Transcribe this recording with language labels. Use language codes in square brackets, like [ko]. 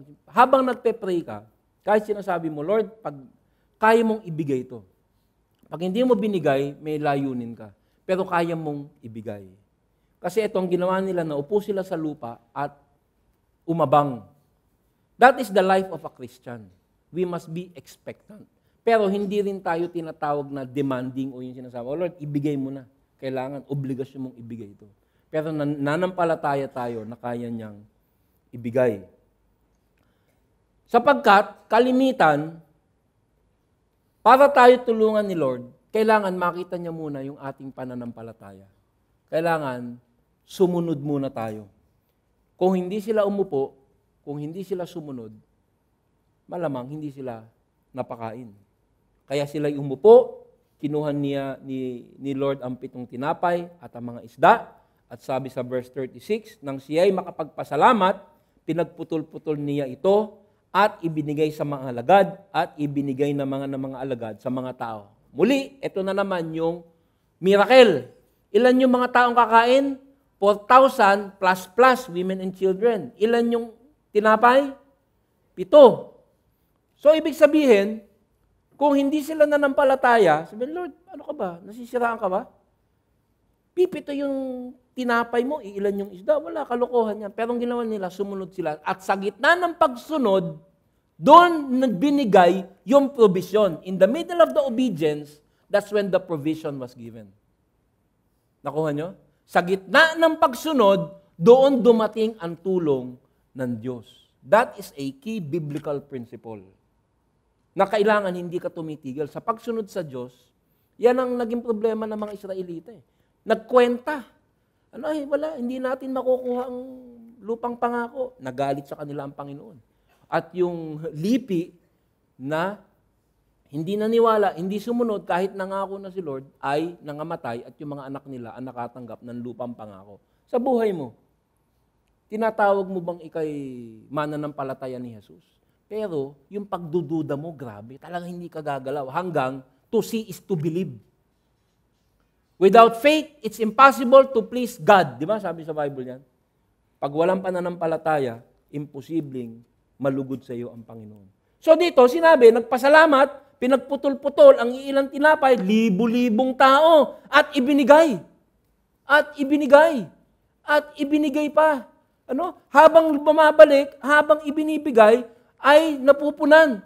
[tl] Habang nagpe-pray ka, kahit sinasabi mo, Lord, pag kaya mong ibigay ito. Pag hindi mo binigay, may layunin ka. Pero kaya mong ibigay. Kasi ito ang ginawa nila, naupo sila sa lupa at umabang. [en] That is the life of a Christian. We must be expectant. Pero hindi rin tayo tinatawag na demanding o yung sinasabi, oh Lord, ibigay mo na. [tl] Kailangan, obligasyon mong ibigay ito. Pero nanampalataya tayo na kaya niyang ibigay. Sapagkat, kalimitan, para tayo tulungan ni Lord, kailangan makita niya muna yung ating pananampalataya. Kailangan, sumunod muna tayo. Kung hindi sila umupo, kung hindi sila sumunod, malamang hindi sila napakain. Kaya sila umupo, kinuha niya ni Lord ang 7 tinapay at ang mga isda, at sabi sa verse 36, nang siya'y makapagpasalamat, pinagputol-putol niya ito, at ibinigay sa mga alagad, at ibinigay ng mga alagad sa mga tao. Muli, ito na naman yung miracle. Ilan yung mga taong kakain? [en] 4,000 plus women and children. [tl] Ilan yung tinapay? 7. So, ibig sabihin, kung hindi sila nanampalataya, sabihin, Lord, ano ka ba? Nasisiraan ka ba? 7 yung tinapay mo, ilan yung isda? Wala, kalokohan yan. Pero ang ginawa nila, sumunod sila. At sa gitna ng pagsunod, doon nagbinigay yung provision. [en] In the middle of the obedience, that's when the provision was given. [tl] Nakuha nyo? Sa gitna ng pagsunod, doon dumating ang tulong ng Diyos. [en] That is a key biblical principle. [tl] Na kailangan hindi ka tumitigil. Sa pagsunod sa Diyos, yan ang naging problema ng mga Israelita. Nagkwenta. Wala, hindi natin makukuha ang lupang pangako. Nagalit sa kanila ang Panginoon. At yung lipi na hindi naniwala, hindi sumunod kahit nangako na si Lord, ay nangamatay at yung mga anak nila ang nakatanggap ng lupang pangako. Sa buhay mo, tinatawag mo bang ikay mananampalataya ni Jesus? Pero yung pagdududa mo, grabe, talagang hindi ka gagalaw. [en] Hanggang to see is to believe. Without faith, it's impossible to please God. [tl] Di ba? Sabi sa Bible yan. Pag walang pananampalataya, imposibleng malugod sa iyo ang Panginoon. So dito, sinabi, nagpasalamat, pinagputol-putol ang ilang tinapay, libu-libong tao, at ibinigay. At ibinigay. At ibinigay pa. Habang bumabalik, habang ibinibigay, ay napupunan.